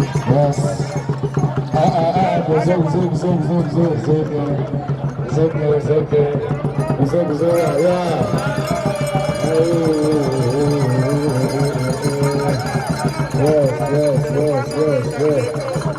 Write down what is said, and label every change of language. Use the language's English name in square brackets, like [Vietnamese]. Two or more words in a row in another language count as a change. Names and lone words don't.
[English] Yes. Ah, ah, ah, go, go, go, go, go, go, go, go. It's okay, it's okay. It's okay, it's okay. Yeah. Yes, yes, yes, yes, yes.